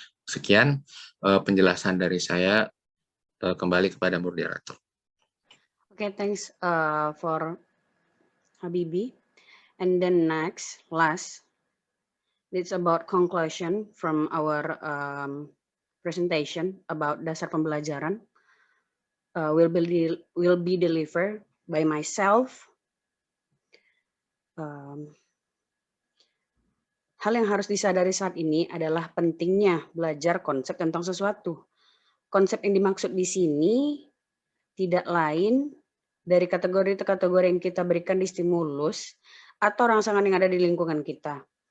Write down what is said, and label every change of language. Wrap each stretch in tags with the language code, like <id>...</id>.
<id>Sekian penjelasan dari saya, kembali kepada moderator.</id> <en>Okay, thanks for Habibie. And then last, it's about conclusion from our presentation about dasar pembelajaran. Will be delivered by myself,</en> <id>Hal yang harus disadari saat ini adalah pentingnya belajar konsep tentang sesuatu. Konsep yang dimaksud di sini tidak lain dari kategori-kategori yang kita berikan di stimulus atau rangsangan yang ada di lingkungan kita.</id>